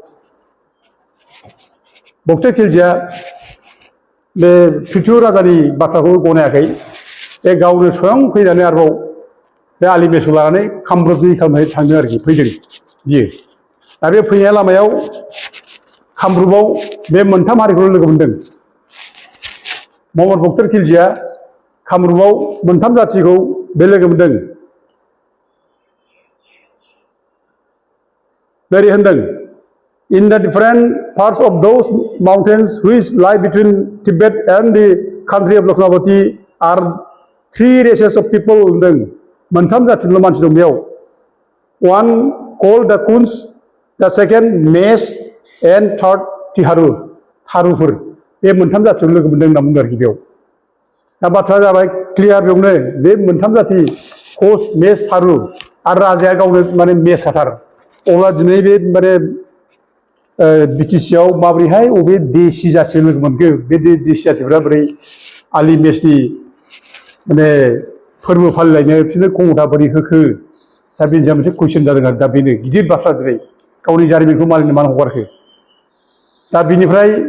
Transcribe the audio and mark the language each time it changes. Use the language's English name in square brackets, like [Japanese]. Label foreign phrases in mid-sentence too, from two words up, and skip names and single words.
[Bodo] बक्सर खिलजिया बे पिथु राजानि बाथ्राखौ गनायाखै बे गावनो स्वयं फैनानै आरोबाव बे आलिमेसखौ लानानै कामरुपनि खालामनानै थांदों आरोखि फैदों बियो दा बे फैनाय लामायाव कामरुपआव बे मोनथाम हारिखौ लोगो मोनदों मोहम्मद बक्सर खिलजिया कामरुपआव मोनथाम जाथिखौ बे लोगो मोनदों ओरै होनदों [English] In the different parts of those mountains which lie between Tibet and the country of Lakhnavati are three races of people [Bodo] होनदों मोनथाम जाथिनिल' मानसि दं बेयाव [English] one called the Kunz, the second Mes and third [Bodo] Tiharu थारुफोर बे मोनथाम जाथियाव लोगो मोनदों होनना बुंदों आरोखि बेयाव दा बाथ्राया जाबाय क्लियार बेयावनो बे मोनथाम जाथि कच मेस थारु आरो राजाया गावनो माने मेस खाथार अब्ला दिनै बे माने बिटिसिआव माबोरैहाय अबे देसि जाथिजों लोगो मोनखो बे देसि जाथिफ्रा बोरै आलि मेसनि माने फोरबो फालिलायनो बिसोरनो खमथा बोरै होखो दा बेनि सायाव मोनसे कुइसन जादों आरो दा बेनो गिदिर बाथ्रा दिनै गावनि जारिमिनखौ मालिनो मानो हगारखो दा बिनिफ्राय